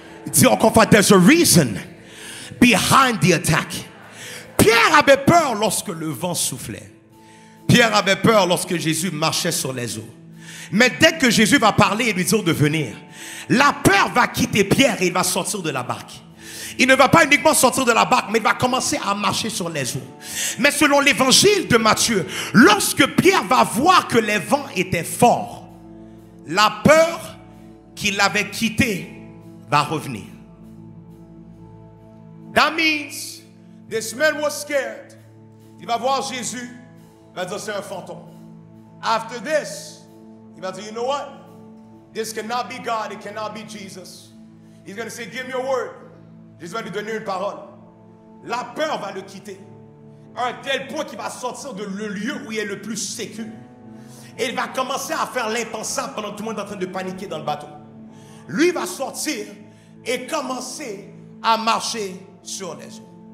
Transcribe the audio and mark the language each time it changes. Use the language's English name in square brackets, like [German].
[French] Dis encore fois, [English] there's a reason behind the attack. [French] Pierre avait peur lorsque le vent soufflait. Pierre avait peur lorsque Jésus marchait sur les eaux. Mais dès que Jésus va parler et lui dire de venir, la peur va quitter Pierre et il va sortir de la barque. Il ne va pas uniquement sortir de la barque, mais il va commencer à marcher sur les eaux. Mais selon l'évangile de Matthieu, lorsque Pierre va voir que les vents étaient forts, la peur qu'il avait quittée va revenir. [English] That means this man was scared. [French] Il va voir Jésus, il va dire c'est un fantôme. [English] After this, [French] il va dire, [English] you know what? This cannot be God, it cannot be Jesus. He's going to say, give me a word. [French] Jésus va lui donner une parole. La peur va le quitter. À un tel point qu'il va sortir de le lieu où il est le plus sécure. Et il va commencer à faire l'impensable pendant que tout le monde est en train de paniquer dans le bateau. Lui va sortir et commencer à marcher sur les eaux.